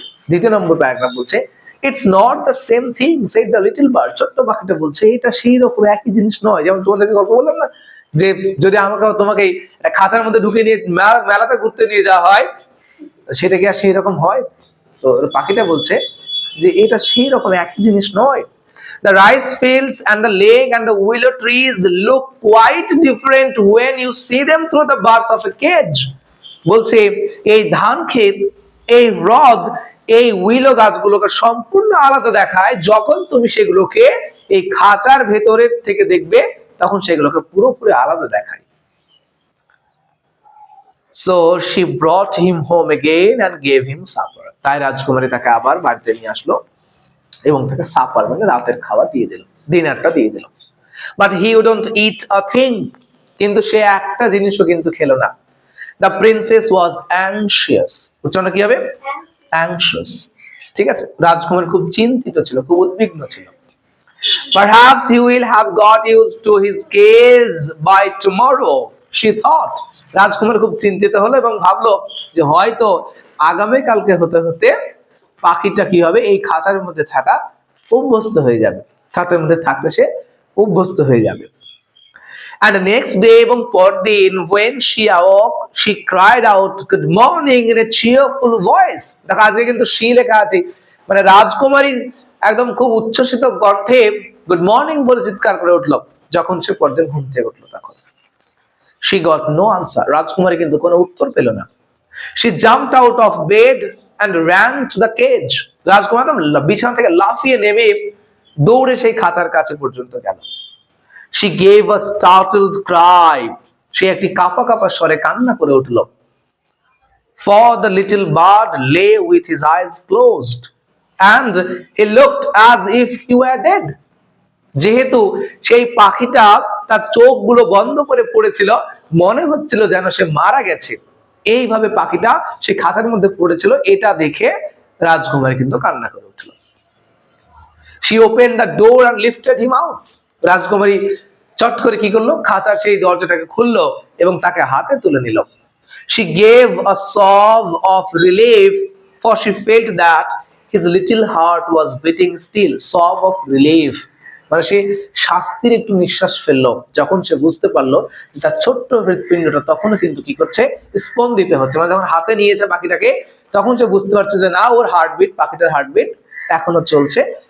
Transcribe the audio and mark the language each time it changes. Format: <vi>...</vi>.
<bn>দ্বিতীয় নম্বর প্যারাগ্রাফ বলছে</bn> <en>It's not the same thing said the little bird.</en> <bn>ছোট্ট পাখিটা বলছে এটা সেই রকম একই জিনিস নয়। যেমন তোমাদেরকে গল্প বললাম না যে যদি আমাকে তোমাকে খাঁচার মধ্যে ঢুকে নিয়ে মেলাতে ঘুরতে নিয়ে যাওয়া হয়, সেটা কি আর সেই রকম হয়? তো পাখিটা বলছে যে এটা সেই রকম একই জিনিস নয়।</bn> <en>The rice fields and the lake and the willow trees look quite different when you see them through the bars of a cage.</en> <bn>বলছে এই ধান ক্ষেত, এই হ্রদ, এই উইলো গাছগুলোকে সম্পূর্ণ আলাদা দেখায় যখন তুমি সেগুলোকে এই খাঁচার ভেতরের থেকে দেখবে, তখন সেগুলোকে পুরোপুরি আলাদা দেখায়।</bn> <en>So she brought him home again and gave him supper.</en> <bn>তাই রাজকুমারী তাকে আবার বাড়িতে নিয়ে আসলো এবং তাকে সাপার মানে রাতের খাওয়া দিয়ে দিল, ডিনারটা দিয়ে দিল।</bn> <en>But he wouldn't eat a thing.</en> <bn>কিন্তু সে একটা জিনিসও কিন্তু খেলো না।</bn> <en>The princess was anxious.</en> <bn>উচ্চারণটা কি হবে? Anxious. ঠিক আছে, রাজকুমার খুব চিন্তিত ছিল, খুব উদ্বিগ্ন ছিল।</bn> <en>Perhaps he will have got used to his cage by tomorrow, she thought.</en> <bn>রাজকুমার খুব চিন্তিত হলো এবং ভাবলো যে হয়তো আগামী কালকে হতে হতে পাখিটা কি হবে, এই খাঁচার মধ্যে থাকা অভ্যস্ত হয়ে যাবে, খাঁচার মধ্যে থাকতে সে অভ্যস্ত হয়ে যাবে।</bn> <en>And the next day</en> <bn>এবং পরদিন</bn> <en>when she awoke she cried out good morning in a cheerful voice.</en> <bn>দেখো আজকে কিন্তু she লেখা আছে, মানে রাজকুমারী একদম খুব উচ্ছ্বসিত কণ্ঠে গুড মর্নিং বলে চিৎকার করে উঠলো যখন সে পরদিন ঘুম থেকে উঠলো। তখন</bn> <en>she got no answer.</en> <bn>রাজকুমারী কিন্তু কোনো উত্তর পেল না।</bn> <en>She jumped out of bed and ran to the cage.</en> <bn>রাজকুমারী বিছানা থেকে লাফিয়ে নেমে দৌড়ে সেই খাঁচার কাছে পর্যন্ত গেল।</bn> <en>She gave a startled cry.</en> <bn>সে একটি কাঁপা কাঁপা স্বরে কান্না করে উঠল।</bn> <en>For the little bird lay with his eyes closed and he looked as if he were dead.</en> <bn>যেহেতু সেই পাখিটা তার চোখগুলো বন্ধ করে পড়েছিল, মনে হচ্ছিল যেন সে মারা গেছে। এইভাবে পাখিটা সেই খাঁচার মধ্যে পড়েছিল, এটা দেখে রাজকুমারী কিন্তু কান্না করে উঠল।</bn> <en>She opened the door and lifted him out.</en> <bn>রাজকুমারী চট করে কি করলো, খাঁচার সেই দরজাটাকে খুললো এবং তাকে হাতে তুলে নিল।</bn> <en>She gave a sob of relief, for she felt that his little heart was beating still. Sob of relief,</en> <bn>মানে সে শাস্তির একটু নিঃশ্বাস ফেললো যখন সে বুঝতে পারলো যে তার ছোট্ট হৃৎপিণ্ডটা তখনও কিন্তু কি করছে, স্পন্দিত হচ্ছে। মানে যখন হাতে নিয়েছে পাখিটাকে, তখন সে বুঝতে পারছে যে না, ওর হার্টবিট, পাখিটার হার্টবিট এখনো চলছে।</bn>